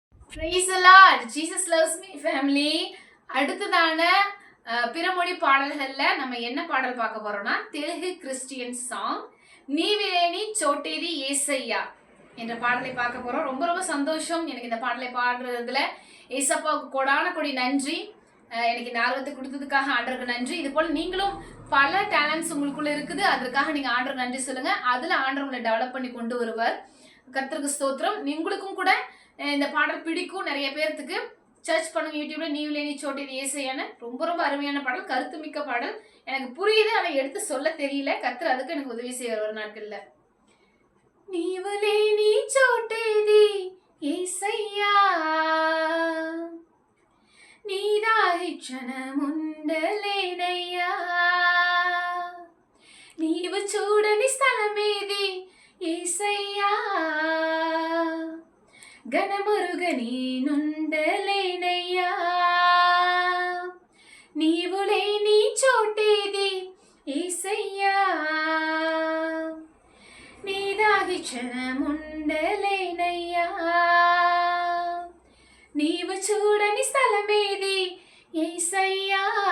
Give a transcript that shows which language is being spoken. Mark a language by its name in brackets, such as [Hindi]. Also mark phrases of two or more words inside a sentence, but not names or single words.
[English] Praise the Lord. Jesus loves me family. [Tamil] அடுத்ததான பிறமொழி பாடல்கள்ல நம்ம என்ன பாடல் பார்க்க போறோம்னா தெலுங்கு [English] Christian song [Tamil] நீவிலேனி சோட்டேதி ஏசையா என்ற பாடலை பார்க்க போறோம். ரொம்ப ரொம்ப சந்தோஷம் எனக்கு இந்த பாடலை பாடுறதுல. ஏசப்பாவுக்கு கொடான கொடி நன்றி. எனக்கு இந்த ஆர்வத்தை கொடுத்ததுக்காக ஆண்டவருக்கு நன்றி. இது போல நீங்களும் பல டேலண்ட்ஸ் உங்களுக்குள்ள இருக்குது, அதற்காக நீங்க ஆண்டவருக்கு நன்றி சொல்லுங்க. அதுல ஆண்டவர் உங்களை டெவலப் பண்ணி கொண்டு வருவார். கர்த்தருக்கு ஸ்தோத்திரம். உங்களுக்கும் கூட இந்த பாடல் பிடிக்கும். நிறைய பேர்த்துக்கு சர்ச் பண்ணுங்க யூடியூப்ல நீவிலேனி சோட்டேதி ஏசையான ரொம்ப ரொம்ப அருமையான பாடல், கருத்துமிக்க பாடல். எனக்கு புரியுது, அதை எடுத்து சொல்ல தெரியல. கர்த்தர் அதுக்கு எனக்கு உதவி செய்வார் ஒரு நாட்கள்ல. [Telugu] నీవులేని చోటేది యేసయ్యా నీదాహి క్షణముండలేనయ్యా నీవు చూడని స్థలమేది యేసయ్యా గణమురుగ నేనుండలేనయ్యా నీవు లేని చోటేది యేసయ్యా నీదాగి క్షణముండలేనయ్యా నీవు చూడని స్థలమేది యేసయ్యా